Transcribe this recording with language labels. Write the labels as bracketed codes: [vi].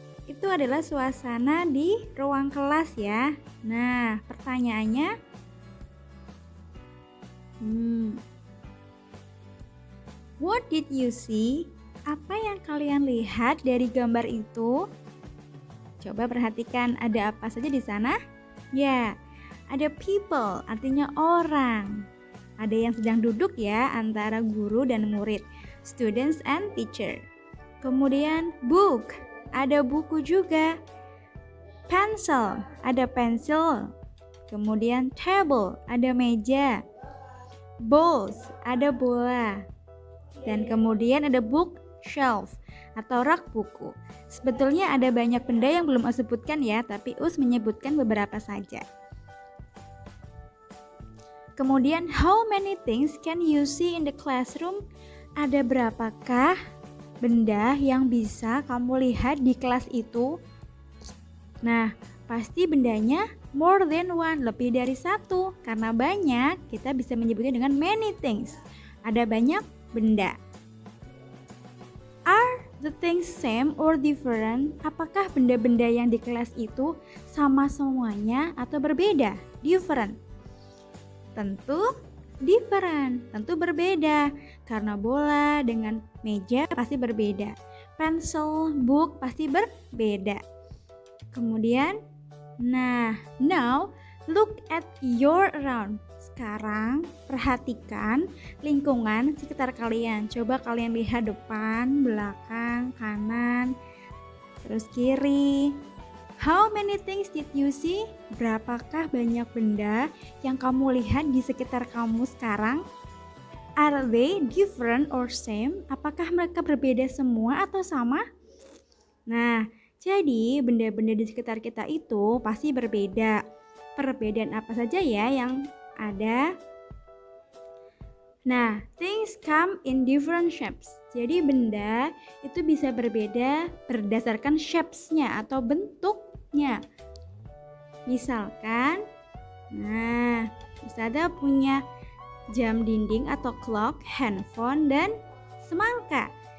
[id] Itu adalah suasana di ruang kelas ya. Nah, pertanyaannya [en] what did you see? [id] Apa yang kalian lihat dari gambar itu? Coba perhatikan ada apa saja di sana? Ya, ada people, artinya orang. Ada yang sedang duduk ya antara guru dan murid, [en] students and teacher. [id] Kemudian book, ada buku juga. Pencil, ada pensil. Kemudian table, ada meja. Balls, ada bola. Dan kemudian ada bookshelf atau rak buku. Sebetulnya ada banyak benda yang belum Us sebutkan ya, tapi Us menyebutkan beberapa saja. [en] Kemudian, how many things can you see in the classroom? [id] Ada berapakah benda yang bisa kamu lihat di kelas itu? Nah, pasti bendanya [en] more than one, [id] lebih dari satu. Karena banyak, kita bisa menyebutnya dengan [en] many things. [id] Ada banyak benda. [en] Are the things same or different? [id] Apakah benda-benda yang di kelas itu sama semuanya atau berbeda? Different. Tentu different, tentu berbeda. Karena bola dengan meja pasti berbeda. Pencil, book pasti berbeda. [en] Kemudian, now look at your around. [id] Sekarang perhatikan lingkungan sekitar kalian. Coba kalian lihat depan, belakang, kanan, terus kiri. [en] How many things did you see? [id] Berapakah banyak benda yang kamu lihat di sekitar kamu sekarang? [en] Are they different or same? [id] Apakah mereka berbeda semua atau sama? Nah, jadi benda-benda di sekitar kita itu pasti berbeda. Perbedaan apa saja ya yang ada? [en] Nah, things come in different shapes. [id] Jadi benda itu bisa berbeda berdasarkan shapes-nya atau bentuknya. Misalkan, Ustazah punya jam dinding atau clock, handphone, dan semangka.